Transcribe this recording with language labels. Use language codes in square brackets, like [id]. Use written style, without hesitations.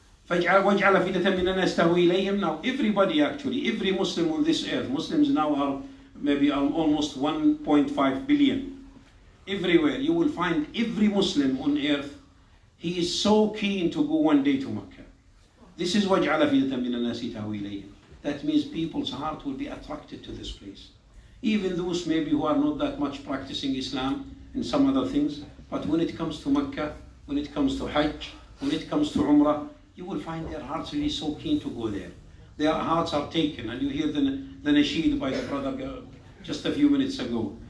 [ar] وَاجْعَلْ أَفْئِدَةً مِنَ النَّاسِ تَهْوِي إِلَيْهِمْ. [en] Now everybody actually, every Muslim on this earth, Muslims now are maybe almost 1.5 billion. Everywhere you will find every Muslim on earth, he is so keen to go one day to Mecca. This is [ar] وَاجْعَلْ أَفْئِدَةً مِنَ النَّاسِ تَهْوِي إِلَيْهِمْ. [en] That means people's heart will be attracted to this place. Even those maybe who are not that much practicing Islam and some other things, but when it comes to Mecca, when it comes to Hajj, when it comes to Umrah, you will find their hearts really so keen to go there. Their hearts are taken, and you hear the nasheed by the brother just a few minutes ago.